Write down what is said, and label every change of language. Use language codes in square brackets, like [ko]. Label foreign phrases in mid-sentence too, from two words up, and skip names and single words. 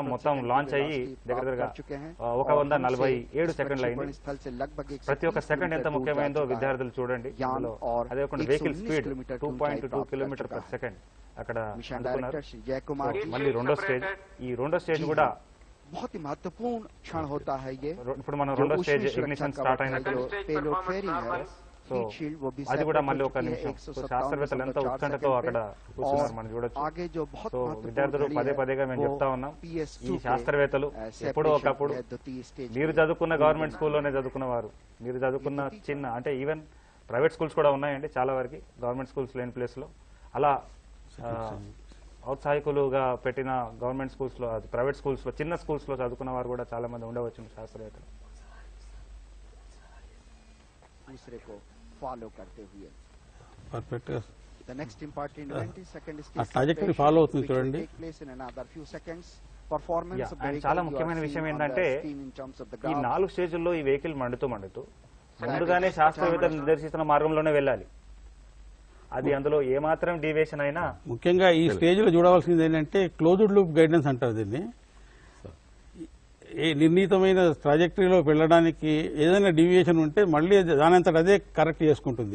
[te] మొత్తం లాంచ్ అయ్యి దగ్గరగా 147 సెకండ్లు అయింది. ప్రతి ఒక్క సెకండ్ ఎంత ముఖ్యమైనదో విద్యార్థులు చూడండి. అదే ఒక వెహికల్ స్పీడ్ 2.2 [en] kilometer per second [te] అక్కడ అందుకున్నారు. మళ్ళీ 2వ స్టేజ్. ఈ 2వ స్టేజ్ కూడా [hi] बहुत ही महत्वपूर्ण क्षण होता है ये. [te] ఇప్పుడు మనం 2వ [en] stage ignition start [te] అయినట్టు సో అది కూడా మళ్ళీ 1 నిమిషం. సో శాస్త్రవేత్తలు ఎంతో ఉత్కంఠతో అక్కడ కూర్చున్నారు మనం చూడొచ్చు. సో విద్యార్థులు పదేగా మేము చెప్తా ఉన్నాం, ఈ శాస్త్రవేత్తలు ఎప్పుడో ఒకప్పుడు మీరు చదువుకున్న గవర్నమెంట్ స్కూల్లోనే చదువుకున్నవారు, మీరు చదువుకున్న చిన్న అంటే [en] even private schools [te] కూడా ఉన్నాయండి చాలా వరకు [en] government schools [te] లేని ప్లేస్ లో. అలా ఔత్సాహికులుగా పెట్టిన [en] government schools [te] లో [en] private schools [te] లో చిన్న స్కూల్స్ లో చదువుకున్న వారు కూడా చాలా మంది ఉండవచ్చు శాస్త్రవేత్తలు. [hi] दूसरे को फॉलो करते हुए [te] పర్ఫెక్ట్ గా [en] the next important event is second ఆ stage [te] ట్రాజెక్టరీ [en] separation, [te] ఫాలో అవుతుంది [en] which will [te] చూడండి. [en] take place in another few seconds. Performance Yeah, of the and vehicle [te] చాలా [en] you are [te] ముఖ్యమైన [en] seeing [te] విషయం [en] on the [te] ఏంటంటే [en] screen in terms of the [te] ఈ [en] graph. [te] 4 స్టేజ్ల్లో ఈ వెహికల్ మండుతూ ముందుగానే శాస్త్రవేత్తలు నిర్దేశిస్తున్న మార్గంలోనే వెళ్ళాలి. అది అందులో ఏమాత్రం డీవియేషన్ అయినా ముఖ్యంగా ఈ స్టేజ్ లో చూడవలసింది ఏంటంటే [en] closed loop guidance [te] అంటారు దీన్ని. ఈ నిర్ణీతమైన ట్రాజెక్టరీలో వెళ్ళడానికి ఏదైనా డీవియేషన్ ఉంటే మళ్ళీ దానంతట అదే కరెక్ట్ చేసుకుంటుంది.